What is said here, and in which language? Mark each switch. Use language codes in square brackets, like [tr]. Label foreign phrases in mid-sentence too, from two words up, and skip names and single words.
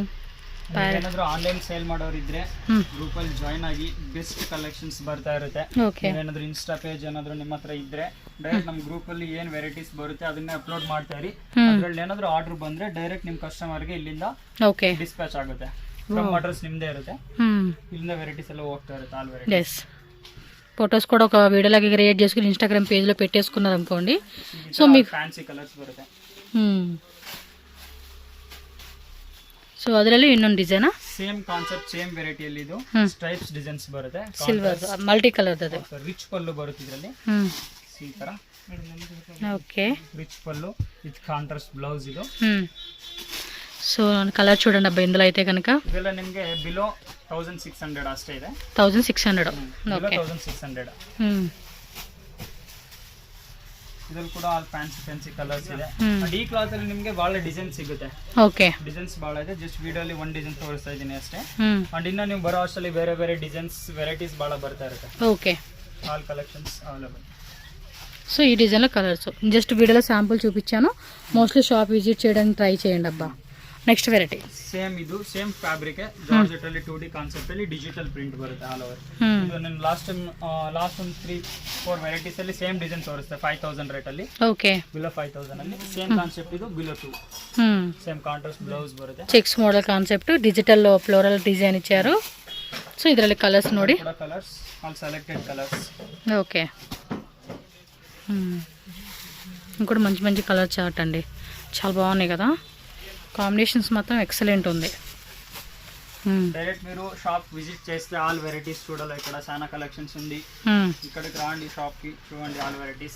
[kn] ಏನಾದರೂ ಆನ್ಲೈನ್ ಸೇಲ್ ಮಾಡೋರು ಇದ್ರೆ ಗ್ರೂಪ್ ಅಲ್ಲಿ ಜಾಯಿನ್ ಆಗಿ, [en] best collections [kn] ಬರ್ತಾ ಇರುತ್ತೆ. ಏನಾದರೂ [en] insta page [kn] ಏನಾದರೂ ನಿಮ್ಮ ಹತ್ರ ಇದ್ರೆ ಡೈರೆಕ್ಟ್ ನಮ್ಮ ಗ್ರೂಪ್ ಅಲ್ಲಿ ಏನ್ ವೆರೈಟೀಸ್ ಬರುತ್ತೆ ಅದನ್ನೇ ಅಪ್ಲೋಡ್ ಮಾಡ್ತಾ ಇರಿ. ಅದ್ರಲ್ಲಿ ಏನಾದರೂ ಆರ್ಡರ್ ಬಂದ್ರೆ ಡೈರೆಕ್ಟ್ ನಿಮ್ಮ ಕಸ್ಟಮರ್ಗೆ ಇಲ್ಲಿಂದ ಡಿಸ್ಪ್ಯಾಚ್ ಆಗುತ್ತೆ. [en] from address [kn] ನಿಮ್ದೇ ಇರುತ್ತೆ, ಇಲ್ಲಿಂದ ವೆರೈಟೀಸ್ ಎಲ್ಲ ಹೋಗ್ತಾ ಇರುತ್ತೆ. [en] all varieties [te] ఫొటోస్ కూడా ఒక వీడియోలాగా క్రియేట్ చేసుకుని ఇన్స్టాగ్రామ్ పేజ్లో పెట్టేసుకున్నారు అనుకోండి. సో మీకు [en] fancy colors [kn] ಬರುತ್ತೆ. ಸೊ ಅದರಲ್ಲಿ ಇನ್ನೊಂದು ಡಿಸೈನಾ? [en] same concept, [kn] ಸೇಮ್ ವೆರೈಟಿಯಲ್ಲಿ ಇದು [en] stripes designs [kn] ಬರುತ್ತೆ. [en] silver multi color [kn] ಅದು. ರಿಚ್ ಪಲ್ಲು ಬರುತ್ತೆ ಇದರಲ್ಲಿ ಈ ತರ. ಓಕೆ, ರಿಚ್ ಪಲ್ಲು [en] with contrast blouse [kn] ಇದು. [te] సో కలర్ చూడండి అబ్బా, ఇందులో అయితే కనుక [kn] ಇದೆಲ್ಲ ನಿಮಗೆ ಬಿಲೋ 1600 ಅಷ್ಟೇ ಇದೆ. 1600. ಓಕೆ, 1600. ಇದ್ರಲ್ಲಿ ಕೂಡ [en] fancy colors [kn] ಇದೆ ಅಂಡ್ ಈ ಕ್ಲಾತ್ ಅಲ್ಲಿ ನಿಮಗೆ ಬಹಳ ಡಿಸೈನ್ ಸಿಗುತ್ತೆ. ಓಕೆ, ಡಿಸೈನ್ಸ್ ಬಹಳ ಇದೆ. ಜಸ್ಟ್ ವಿಡಿಯೋ ಅಲ್ಲಿ ಒಂದು ಡಿಸೈನ್ ತೋರಿಸ್ತಾ ಇದ್ದೀನಿ ಅಷ್ಟೇ. ಅಂಡ್ ಇನ್ನ ನೀವು ಬರೋ ಅಷ್ಟರಲ್ಲಿ ಬೇರೆ ಬೇರೆ [en] designs varieties [kn] ಬಹಳ ಬರ್ತಾ ಇರುತ್ತೆ. [te] ఓకే, [en] all collections available. [te] సో ఈ డిజైన్లో కలర్స్ జస్ట్ వీడియోలో శాంపుల్ చూపించాను. మోస్ట్లీ [en] shop visit [te] చేయడానికి ట్రై చేయండి అబ్బా. [en] next variety [kn] ಸೇಮ್ ಇದು [en] same fabric [kn] ಜಾರ್ಜೆಟ್ ಅಲ್ಲಿ 2D ಕಾನ್ಸೆಪ್ಟ್ ಅಲ್ಲಿ [en] digital print [kn] ಬರುತ್ತೆ [en] all over. [kn] ಇದು ನಾನು ಲಾಸ್ಟ್ ಒಂದು 3-4 ವೆರೈಟೀಸ್ ಅಲ್ಲಿ ಸೇಮ್ ಡಿಸೈನ್ ತೋರಿಸ್ತೆ 5000 ರೇಟ್ ಅಲ್ಲಿ. [te] ఓకే, [kn] ಬಿಲೋ 5000 ಅಲ್ಲಿ [en] same concept [kn] ಇದು ಬಿಲೋ 2 [en] same contrast [kn] ಬ್ಲೌಸ್ ಬರುತ್ತೆ. [en] checks model concept digital floral design [te] ఇచ్చారు. [kn] సో ಇದರಲ್ಲಿ ಕಲರ್ಸ್ ನೋಡಿ. [en] colors all selected colors. [te] ఓకే, ఇంకోటి మంచి మంచి [en] color chart [te] అండి, చాలా బాగున్నాయి కదా. కాంబినేషన్స్ మాత్రం ఎక్సలెంట్ ఉంది. డైరెక్ట్ మీరు [en] shop visit [te] చేస్తే [en] all varieties [te] చూడాలి. ఇక్కడ చాలా కలెక్షన్స్ ఉంది. ఇక్కడికి రాండి షాప్ కి, చూడండి [en] all varieties.